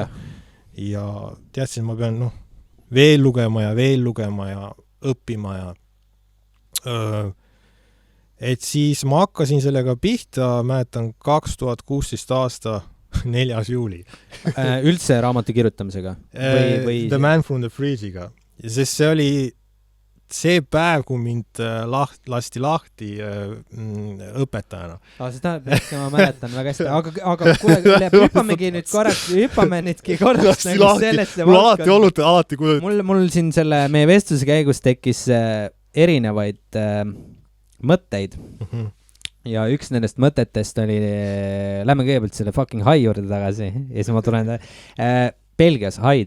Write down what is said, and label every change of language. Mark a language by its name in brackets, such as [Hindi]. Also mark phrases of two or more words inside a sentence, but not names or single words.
[Estonian] Ja teadsin, ma pean, veel lugema ja õppima ja et siis ma hakkasin sellega pihta, mäletan 2016 aasta 4. juuli. Üldse raamatu kirjutamisega? The Man from the Fridge'iga. Sest see oli see päev, kui mind lasti lahti õpetajana. Seda ma mäletan väga hästi, aga kuule, hüppamegi nüüd korraks nagu sellesse alati mul siin selle meie vestluse käigus tekkis erinevaid mõtteid ja üks nendest mõtetest oli, lähme kõigepealt selle fucking hai juurde tagasi ja siis ma tulen Belgias haid.